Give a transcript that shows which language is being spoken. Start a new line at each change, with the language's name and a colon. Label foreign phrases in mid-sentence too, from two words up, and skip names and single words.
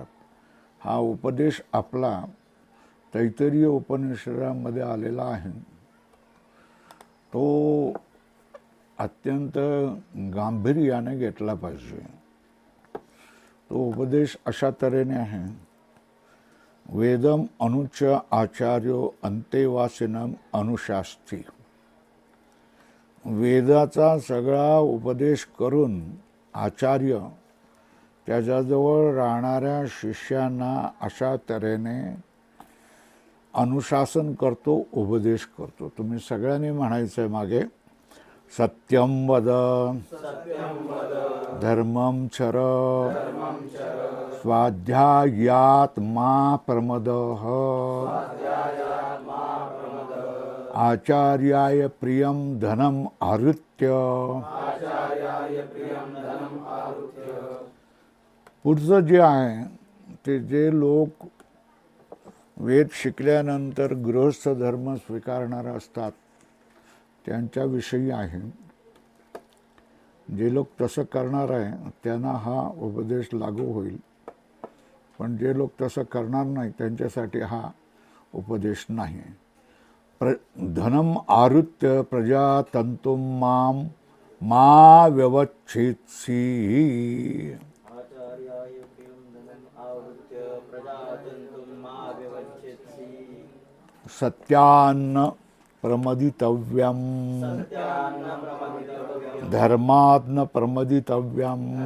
Marathi: हा उपदेश आपला तैत्तिरीय उपनिषदामध्ये आलेला आहे. तो अत्यंत गांभीर्याने घेतला पाहिजे. तो उपदेश अशा तऱ्हेने आहे.
Sanskrit: वेदम अनुच आचार्यो अंतेवासिनम अनुशास्ती.
Marathi: वेदाचा सगळा उपदेश करून आचार्य त्याच्याजवळ राहणाऱ्या शिष्यांना अशा तऱ्हेने अनुशासन करतो, उपदेश करतो. तुम्ही सगळ्यांनी म्हणायचं आहे मागे,
Sanskrit: सत्यम वद, धर्मम चर, स्वाध्यायात मा प्रमदः, आचार्याय प्रियम धनम आऋत्य आरुत्य.
Marathi: पुढचं जे आहे ते जे लोक वेद शिकल्यानंतर गृहस्थ धर्म स्वीकारणार असतात त्यांच्याविषयी आहे. जे लोक तसं करणार आहे त्यांना हा उपदेश लागू होईल, पण जे लोक तसं करणार नाही त्यांच्यासाठी हा उपदेश नाही.
Sanskrit: धनम आरुत्य प्रजातंतुम माम मा व्यवच्छेत्सी. सत्यान्न प्रमदितव्यम धर्माद्न प्रमदितव्यम